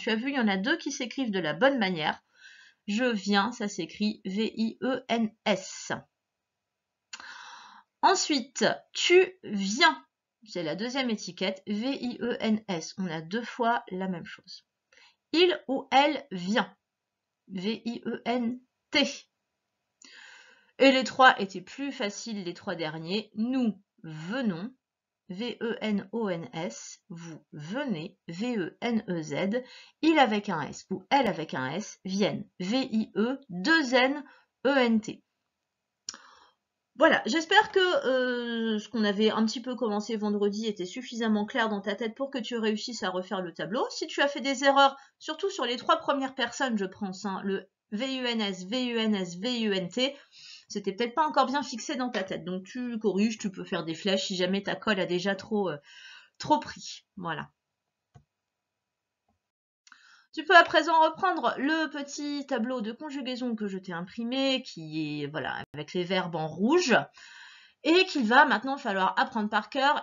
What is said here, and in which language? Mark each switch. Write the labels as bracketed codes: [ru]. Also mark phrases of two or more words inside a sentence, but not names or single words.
[fr] Tu as vu, il y en a deux qui s'écrivent de la bonne manière. Je viens, ça s'écrit V-I-E-N-S. Ensuite, tu viens. C'est la deuxième étiquette, V-I-E-N-S. On a deux fois la même chose. Il ou elle vient. V-I-E-N-T. Et les trois étaient plus faciles, les trois derniers. Nous venons, V-E-N-O-N-S. Vous venez, V-E-N-E-Z. Il avec un S ou elle avec un S viennent, V-I-E-2-N-E-N-T. Voilà, j'espère que ce qu'on avait un petit peu commencé vendredi était suffisamment clair dans ta tête pour que tu réussisses à refaire le tableau. Si tu as fait des erreurs, surtout sur les trois premières personnes, je pense, hein, le V-U-N-S, V-U-N-S, V-U-N-T, c'était peut-être pas encore bien fixé dans ta tête. Donc tu corriges, tu peux faire des flèches si jamais ta colle a déjà trop pris. Voilà. Tu peux à présent reprendre le petit tableau de conjugaison que je t'ai imprimé, qui est voilà avec les verbes en rouge, et qu'il va maintenant falloir apprendre par cœur.